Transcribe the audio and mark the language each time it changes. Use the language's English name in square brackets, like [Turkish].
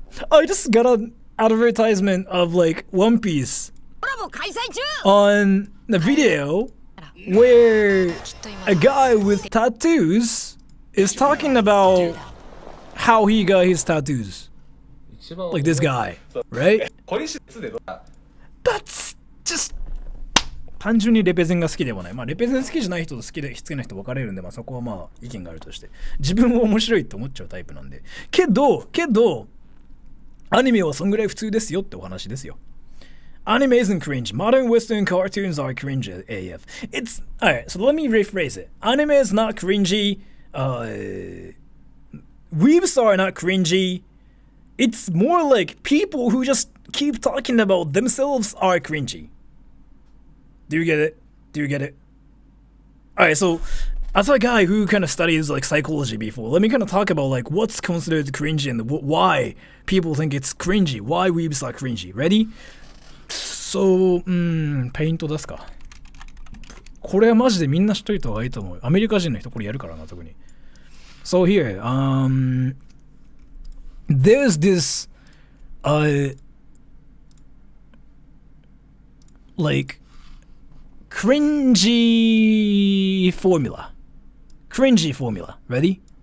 [English] I just got an advertisement of like One Piece on the video where a guy with tattoos is talking about how he got his tattoos. Like this guy, right? That's just [Japanese] 単純にレペゼンが好きではない。まあレペゼン好きじゃない人と好きな人分かれるんで、まあそこはまあ意見があるとして、自分は面白いと思っちゃうタイプなんで。けどアニメはそんぐらい普通ですよってお話ですよ。 [English] Anime isn't cringe. Modern Western cartoons are cringe AF. It's alright. So let me rephrase it. Anime is not cringy. Weebs are not cringy. It's more like people who just keep talking about themselves are cringy. Do you get it? Alright, so as a guy who kind of studies like psychology before, let me kind of talk about like what's considered cringy and why people think it's cringy. Why weebs are cringy. Ready? So, [Japanese] ペイント出すか。これはマジでみんな知っといた方がいいと思う。アメリカ人の人これやるからな、特に。 [English] So here, there's this, like, cringy formula. Ready?